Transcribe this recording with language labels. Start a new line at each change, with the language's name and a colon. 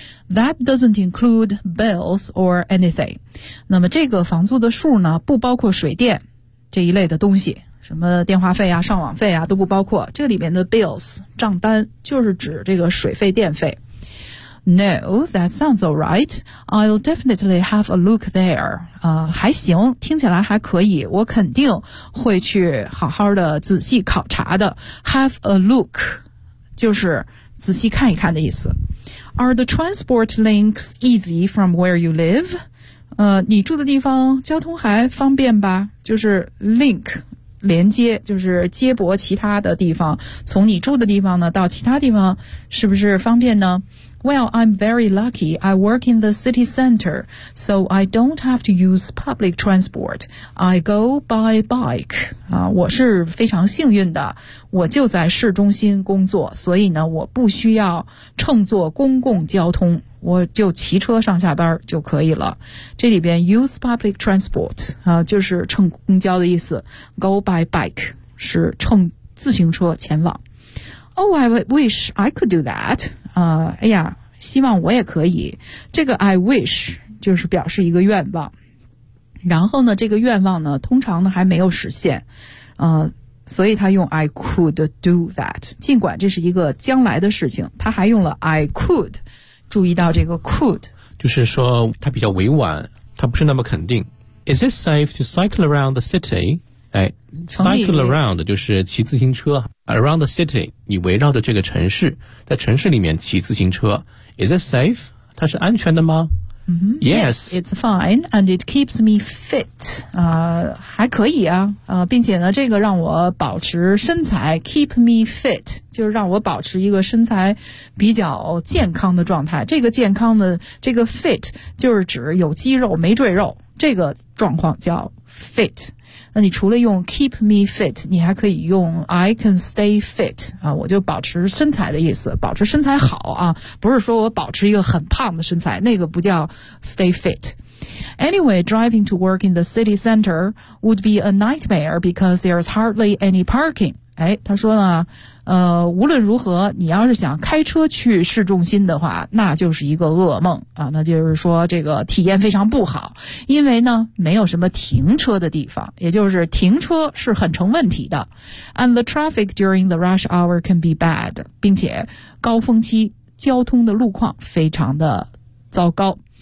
English: That doesn't include bills or anything,
Chinese: 那么这个房租的数呢不包括水电这一类的东西，什么电话费啊上网费啊都不包括，这里面的 bills 账单就是指这个水费电费。
English: No, that sounds all right. I'll definitely have a look there.
Chinese: 还行，听起来还可以，我肯定会去好好的仔细考察的。
English: Have a look,
Chinese: 就是仔细看一看的意思。
English: Are the transport links easy from where you live?
Chinese: 你住的地方交通还方便吧？就是 link, 连接，就是接驳其他的地方，从你住的地方呢到其他地方是不是方便呢？
English: Well, I'm very lucky. I work in the city center, so I don't have to use public transport. I go by bike.
Chinese: 我是非常幸运的，我就在市中心工作，所以呢，我不需要乘坐公共交通，我就骑车上下班就可以了。这里边
English: use public transport,
Chinese: 就是乘公交的意思。
English: Go by bike,
Chinese: 是乘自行车前往。
English: Oh, I wish I could do that.
Chinese: 哎呀，希望我也可以。这个
English: I wish
Chinese: 就是表示一个愿望，然后呢这个愿望呢通常呢还没有实现，所以他用
English: I could do that,
Chinese: 尽管这是一个将来的事情，他还用了
English: I could,
Chinese: 注意到这个 could 就是说他比较委婉，他不是那么肯定。
English: Is it safe to cycle around the city? Cycle around
Chinese: 就是骑自行车，
English: around the city
Chinese: 你围绕着这个城市，在城市里面骑自行车。
English: Is it safe?
Chinese: 它是安全的吗？
English: Yes, it's fine and it keeps me fit,
Chinese: 还可以啊，并且呢这个让我保持身材，
English: keep me fit
Chinese: 就是让我保持一个身材比较健康的状态，这个健康的这个 fit 就是指有肌肉没赘肉，这个状况叫 fit。那你除了用
English: keep me fit,
Chinese: 你还可以用
English: I can stay fit,
Chinese: 我就保持身材的意思，保持身材好啊，不是说我保持一个很胖的身材，那个不叫
English: stay fit. Anyway, driving to work in the city center would be a nightmare because there's hardly any parking.
Chinese: 哎，他说呢，无论如何，你要是想开车去市中心的话，那就是一个噩梦啊，那就是说这个体验非常不好，因为呢，没有什么停车的地方，也就是停车是很成问题的。
English: And the traffic during the rush hour can be bad,
Chinese: 并且高峰期交通的路况非常的糟糕。